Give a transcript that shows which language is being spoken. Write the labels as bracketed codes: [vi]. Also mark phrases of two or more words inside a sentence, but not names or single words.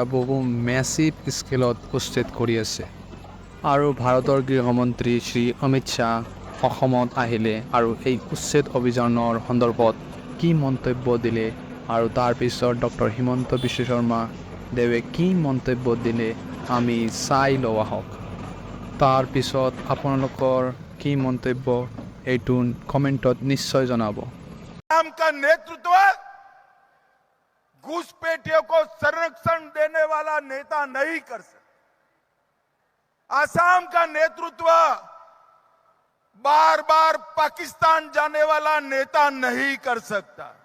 [as] বহু [en] massive scaleত [as] উচ্ছেদ কৰি আছে আৰু ভাৰতৰ গৃহমন্ত্ৰী শ্ৰী অমিত শাহ অসমত আহিলে আৰু এই উচ্ছেদ অভিযানৰ সন্দৰ্ভত কি মন্তব্য দিলে আৰু তাৰ পিছত ডক্টৰ হিমন্ত বিশ্ব শৰ্মা দেৱে কি মন্তব্য দিলে আমি চাই লওঁ আহক তাৰ পিছত আপোনালোকৰ কি মন্তব্য এইটো কমেন্টত নিশ্চয় জনাব [hi] आसाम का नेतृत्व घुसपैठियों को संरक्षण देने वाला नेता नहीं कर सकता। आसाम का नेतृत्व बार बार पाकिस्तान जाने वाला नेता नहीं कर सकता।